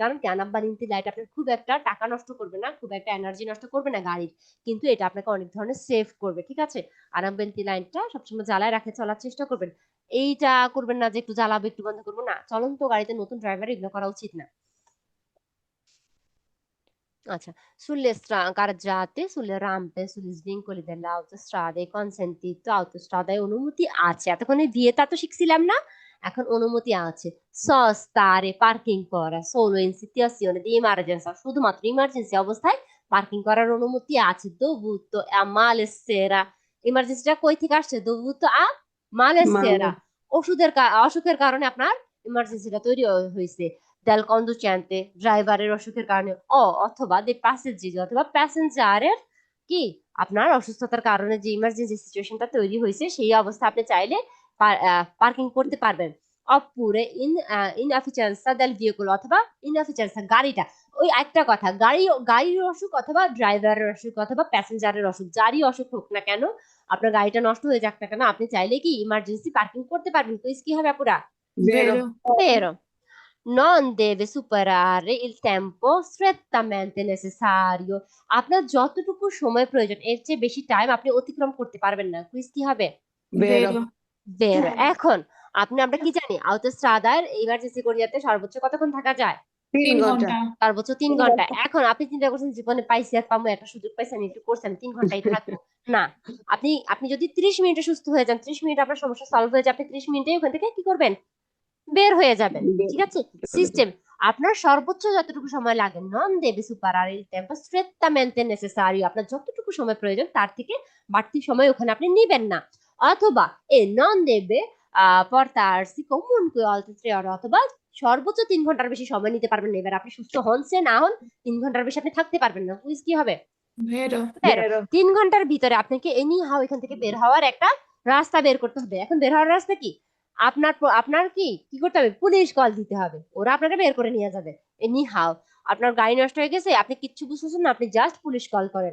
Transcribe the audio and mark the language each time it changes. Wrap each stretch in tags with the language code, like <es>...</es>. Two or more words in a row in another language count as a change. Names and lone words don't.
<bn>কারণ কি, আনাব্বালিন্তি লাইট আপনার খুব একটা টাকা নষ্ট করবে না, খুব একটা এনার্জি নষ্ট করবে না গাড়ির, কিন্তু এটা আপনাকে অনেক ধরনের সেভ করবে। ঠিক আছে, আনাব্বালিন্তি লাইটটা সবসময় জ্বালায় রাখে চলার চেষ্টা করবেন। এইটা করবেন না যে একটু জ্বালাবো একটু বন্ধ করবো, না, চলন্ত গাড়িতে নতুন ড্রাইভার এগুলো করা উচিত না। আচ্ছা,</bn> <it>carreggiate, sulle rampe, sugli svincoli delle autostrade è consentito,</it> <bn>autostradaয় অনুমতি আছে। এতক্ষণে vieta তো শিখছিলাম না, এখন অনুমতি আছে। Sostare, পার্কিং করা,</bn> <it>solo in situazione di emergenza,</it> <bn>শুধুমাত্র ইমার্জেন্সি অবস্থায় পার্কিং করার অনুমতি আছে।</bn> <it>dovuto a malessere,</it> <bn>ইমার্জেন্সিটা কই থেকে আসছে?</bn> <it>dovuto a malessere,</it> <bn>অসুখের কারণে আপনার ইমার্জেন্সিটা তৈরি হয়েছে।</bn> <it>del conducente,</it> <bn>ড্রাইভারের অসুখের কারণে, অথবা দে প্যাসেঞ্জার অথবা প্যাসেঞ্জারের কি, আপনার অসুস্থতার কারণে যে ইমার্জেন্সি সিচুয়েশনটা তৈরি হয়েছে, সেই অবস্থা আপনি চাইলে পার্কিং করতে পারবেন।</bn> <it>oppure inefficienza del veicolo,</it> <bn>অথবা inefficienza গাড়িটা, ওই একটা কথা, গাড়ির অসুখ অথবা ড্রাইভারের অসুখ অথবা প্যাসেঞ্জারের অসুখ, যারই অসুখ হোক না কেন, আপনার গাড়িটা নষ্ট হয়ে যাক না কেন, আপনি চাইলে কি ইমার্জেন্সি পার্কিং করতে পারবেন। কুইজ কি হবে আপুরা?</bn> <it>ভেরো, Vero. Non deve superare il tempo strettamente necessario,</it> <bn>আপনার যতটুকু সময় প্রয়োজন এর চেয়ে বেশি টাইম আপনি অতিক্রম করতে পারবেন না। কুইজ কি হবে?</bn> <it>ভেরো, বেরো। Vero.</it> <bn>এখন আমরা কি জানি, আউটোস্ট্রাদার ইমার্জেন্সি কোরিয়াতে সর্বোচ্চ কতক্ষণ থাকা যায়? 3 3 ঘন্টা। ঘন্টা। সর্বোচ্চ 3 ঘন্টা। এখন আপনি চিন্তা করছেন জীবনে পাইছি আর পাবো, একটা সুযোগ পাইছি, আমি একটু করছি, আমি 3 ঘন্টাই থাকবো। না, আপনি যদি 30 মিনিটে সুস্থ হয়ে যান, 30 মিনিট আপনার সমস্যা সলভ হয়ে যায়, আপনি 30 মিনিটে ওখান থেকে কি করবেন? বের হয়ে যাবেন। ঠিক আছে, সিস্টেম। আপনার সর্বোচ্চ যতটুকু সময় লাগে,</bn> <it>non deve superare il tempo strettamente necessario,</it> <bn>আপনার যতটুকু সময় প্রয়োজন তার থেকে বাড়তি সময় ওখানে আপনি নিবেন না। অথবা</bn> <it>non deve portarsi comunque oltre 3 ore</it> <bn>অথবা সর্বোচ্চ 3 ঘন্টার বেশি সময় নিতে পারবেন না। এবার আপনি সুস্থ হন সে না হন 3 ঘন্টার বেশি আপনি থাকতে পারবেন না। কুইজ কি হবে?</bn> <it>Vero. Vero.</it> <bn>3 ঘন্টার ভিতরে আপনাকে</bn> <en>any how</en> <bn>এখান থেকে বের হওয়ার একটা রাস্তা বের করতে হবে। এখন বের হওয়ার রাস্তা কি? আপনার কি কি করতে হবে? পুলিশ কল দিতে হবে, ওরা আপনাকে বের করে নিয়ে যাবে।</bn> <en>any how</en> <bn>আপনার গাড়ি নষ্ট হয়ে গেছে, আপনি কিচ্ছু বুঝতেছেন না, আপনি জাস্ট পুলিশ কল করেন।</bn>